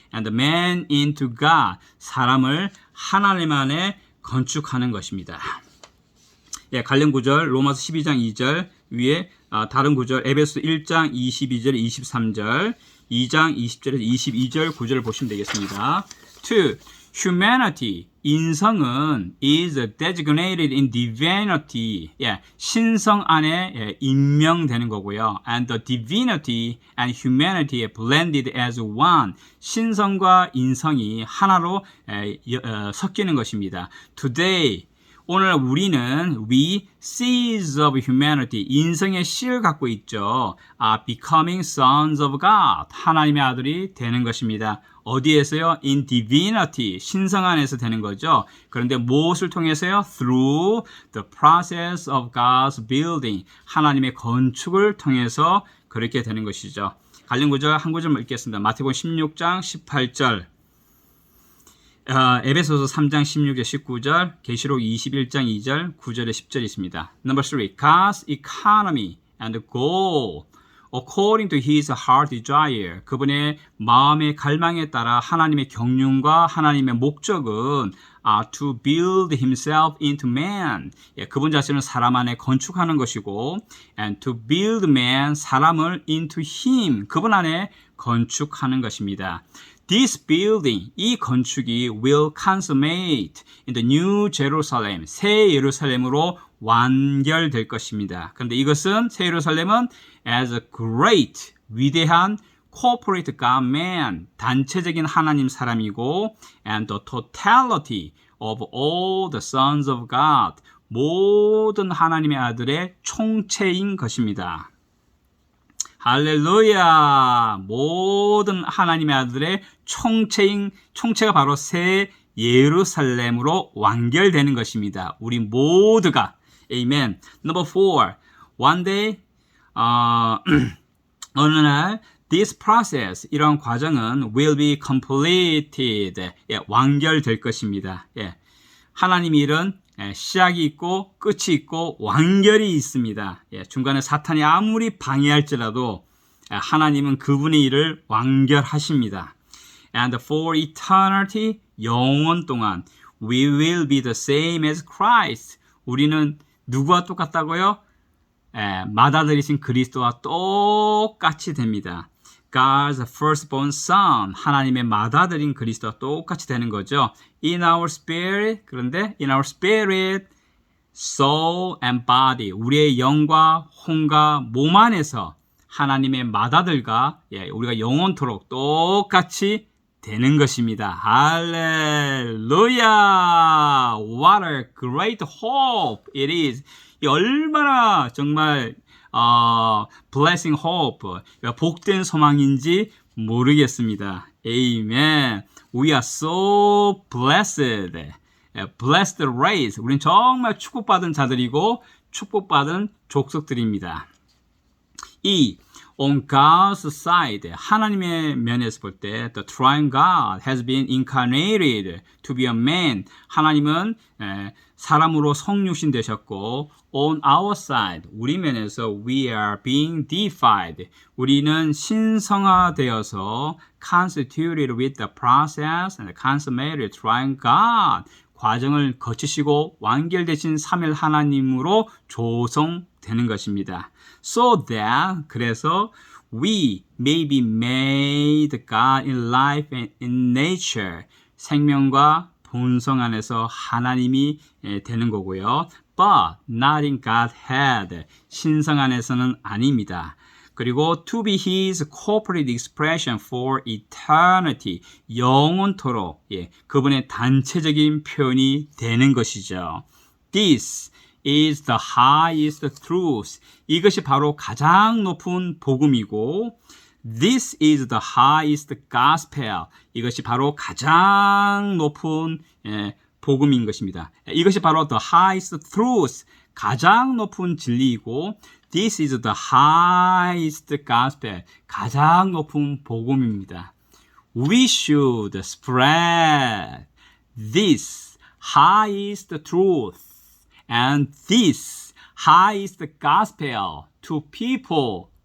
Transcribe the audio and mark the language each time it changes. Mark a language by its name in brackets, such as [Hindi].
[English] And the man into God, [Korean] 사람을 하나님 안에 건축하는 것입니다. 관련 구절 로마서 12장 2절 위에 다른 구절 에베소 1장 22절 23절 2장 20절에서 22절 구절을 보시면 되겠습니다. 2. [English] Humanity, 인성은 is designated in divinity. [Korean] 신성 안에 임명되는 거고요. [English] And the divinity and humanity are blended as one. [Korean] 신성과 인성이 하나로 섞이는 것입니다. Today, 오늘 우리는 [English] we seeds of humanity, [Korean] 인성의 씨를 갖고 있죠. [English] becoming sons of God, [Korean] 하나님의 아들이 되는 것입니다. 어디에서요? [English] In divinity, [Korean] 신성 안에서 되는 거죠. 그런데 무엇을 통해서요? [English] Through the process of God's building, [Korean] 하나님의 건축을 통해서 그렇게 되는 것이죠. 관련 구절 한 구절만 읽겠습니다. 마태복음 16장 18절. 에베소서 3장 16절 19절, 계시록 21장 2절, 9절에 10절이 있습니다. [English] Number 3. God's economy and goal according to his heart desire. [Korean] 그분의 마음의 갈망에 따라 하나님의 경륜과 하나님의 목적은 [English] to build himself into man. [Korean] 그분 자신을 사람 안에 건축하는 것이고 [English] and to build man, [Korean] 사람을 [English] into him. [Korean] 그분 안에 건축하는 것입니다. [English] This building, [Korean] 이 건축이 [English] will consummate in the new Jerusalem, [Korean] 새 예루살렘으로 완결될 것입니다. 그런데 이것은 새 예루살렘은 [English] as a great, [Korean] 위대한 [English] corporate God man, [Korean] 단체적인 하나님 사람이고 [English] and the totality of all the sons of God, [Korean] 모든 하나님의 아들의 총체인 것입니다. 할렐루야! 모든 하나님의 아들의 총체가 바로 새 예루살렘으로 완결되는 것입니다. 우리 모두가. Amen. Number 4. [English] One day, [Korean] 어느 날, [English] this process, [Korean] 이런 과정은 [English] will be completed. [Korean] 완결될 것입니다. 하나님의 일은 시작이 있고 끝이 있고 완결이 있습니다. 중간에 사탄이 아무리 방해할지라도 하나님은 그분의 일을 완결하십니다. [English] And for eternity, [Korean] 영원 동안 [English] we will be the same as Christ. [Korean] 우리는 누구와 똑같다고요? 맏아들이신 그리스도와 똑같이 됩니다. [English] God's firstborn son, [Korean] 하나님의 맏아들인 그리스도와 똑같이 되는 거죠. [English] In our spirit, 그런데 in our spirit, soul and body, [Korean] 우리의 영과 혼과 몸 안에서 하나님의 맏아들과 우리가 영원토록 똑같이 되는 것입니다. 할렐루야! [English] What a great hope it is. 얼마나 정말 blessing hope, 복된 소망인지 모르겠습니다. Amen. We are so blessed. Blessed race. [Korean] 우린 정말 축복받은 자들이고 축복받은 족속들입니다. [English] On God's side, [Korean] 하나님의 면에서 볼 때 [English] the triune God has been incarnated to be a man. [Korean] 하나님은 사람으로 성육신 되셨고 [English] on our side, [Korean] 우리 면에서 [English] we are being deified. [Korean] 우리는 신성화되어서 [English] constituted with the process and consummated triune God. [Korean] 과정을 거치시고 완결되신 삼일 하나님으로 조성되는 것입니다. [English] So that, 그래서 we may be made God in life and in nature. [Korean] 생명과 본성 안에서 하나님이 되는 거고요. [English] But not in Godhead. [Korean] 신성 안에서는 아닙니다. [English] 그리고 to be his corporate expression for eternity. [Korean] 영원토록 그분의 단체적인 표현이 되는 것이죠. [English] This is the highest truth. [Korean] 이것이 바로 가장 높은 복음이고 [English] This is the highest gospel. [Korean] 이것이 바로 가장 높은 복음인 것입니다. 이것이 바로 [English] the highest truth. [Korean] 가장 높은 진리이고 [English] This is the highest gospel. [Korean] 가장 높은 복음입니다. [English] We should spread this highest truth and this highest gospel to people.